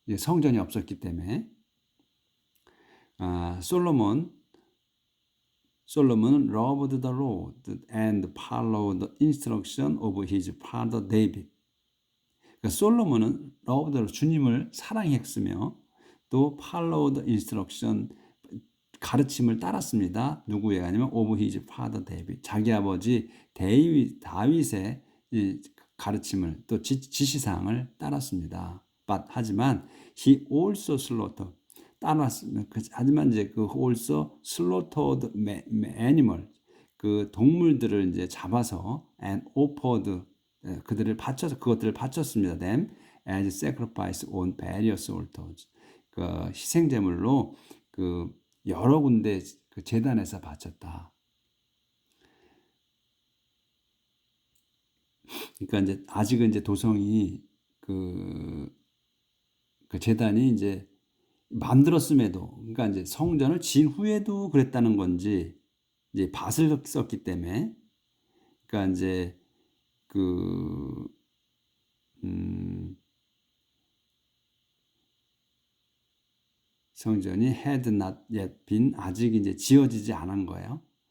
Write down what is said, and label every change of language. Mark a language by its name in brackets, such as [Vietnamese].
[Korean] 성전이 없었기 때문에 솔로몬은 [English] loved the Lord and followed the instruction of his father David. [Korean] 그러니까 솔로몬은 loved 주님을 사랑했으며 또 [English] followed instruction [Korean] 가르침을 따랐습니다. 누구의 아니면 [English] of his father David. [Korean] 자기 아버지 다윗의 가르침을 또 지시사항을 따랐습니다. [English] 하지만 he also slaughtered [Korean] 하지만 이제 그 [English] also slaughtered animal [Korean] 그 동물들을 이제 잡아서 [English] and offered [Korean] 그들을 바쳐서 그것들을 바쳤습니다. [English] them as sacrifice on various altars. [Korean] 그 희생 제물로 그 여러 군데 그 제단에서 바쳤다. 그러니까 이제 아직은 이제 도성이 그 제단이 이제 만들었음에도 그러니까 이제 성전을 지은 후에도 그랬다는 건지 이제 밭을 썼기 때문에 그러니까 이제 그 성전이 [English] had not yet been [Korean] 아직 이제 지어지지 않은 거예요.